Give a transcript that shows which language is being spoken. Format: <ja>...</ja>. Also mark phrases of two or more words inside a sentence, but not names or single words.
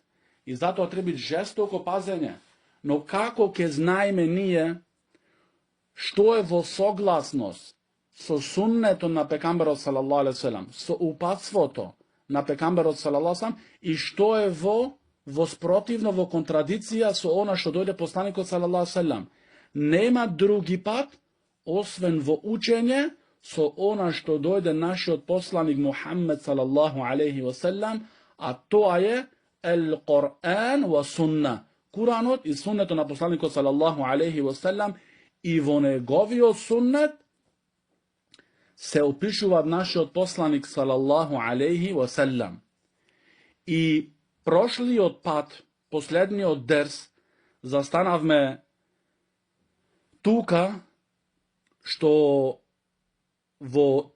<mk>И затоа треба жестоко пазење. Но како ќе знаеме ние што е во согласност со суннето на пекамберот</mk> <ar>صلى الله عليه وسلم,</ar> <mk>со упатството на пекамберот</mk> <ar>صلى الله عليه وسلم,</ar> <mk>и што е во спротивно, во контрадиција со она што дојде посланикот</mk> <ar>صلى الله عليه وسلم.</ar> <mk>Нема други пат, освен во учење со она што дојде нашиот посланик Мухаммед</mk> <ar>صلى الله عليه وسلم,</ar> <mk>а тоа е</mk> <ar>القرآن والسنة,</ar> <mk>Куранот и суннето на посланикот</mk> <ar>صلى الله عليه وسلم,</ar> <mk>и во неговиот суннет се опишува нашиот посланик</mk> <ar>صلى الله عليه وسلم.</ar> <mk>И прошлиот пат, последниот дерс, застанавме тука што во</mk>